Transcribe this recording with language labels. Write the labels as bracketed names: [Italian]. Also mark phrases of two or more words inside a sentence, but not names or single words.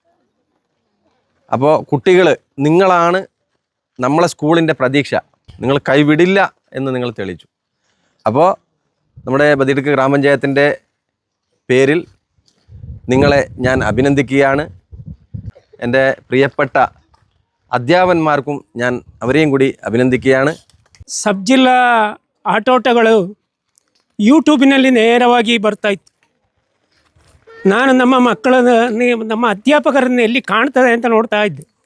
[Malayalam] അപ്പോൾ കുട്ടികൾ, നിങ്ങളാണ് നമ്മളെ സ്കൂളിൻ്റെ പ്രതീക്ഷ, നിങ്ങൾ കൈവിടില്ല എന്ന് നിങ്ങൾ തെളിയിച്ചു. അപ്പോൾ നമ്മുടെ ബദിയടുക്ക് ഗ്രാമപഞ്ചായത്തിൻ്റെ പേരിൽ നിങ്ങളെ ഞാൻ അഭിനന്ദിക്കുകയാണ്. എൻ്റെ പ്രിയപ്പെട്ട [Kannada] ಅಧ್ಯಾಪಕರಿಗೂ ನಾನು [Malayalam] ಅವರೆയും കൂടി ಅಭಿನಂದಿക്കുകയാണ്. [Kannada] ಸಬ್ ಜಿಲ್ಲಾ ಆಟೋಟಗಳು ಯೂಟ್ಯೂಬಿನಲ್ಲಿ ನೇರವಾಗಿ ಬರ್ತಾಯಿತ್ತು. ನಾನು ನಮ್ಮ ಮಕ್ಕಳನ್ನು, ನಮ್ಮ ಅಧ್ಯಾಪಕರನ್ನು ಎಲ್ಲಿ ಕಾಣ್ತದೆ ಅಂತ ನೋಡ್ತಾ ಇದ್ದೆ.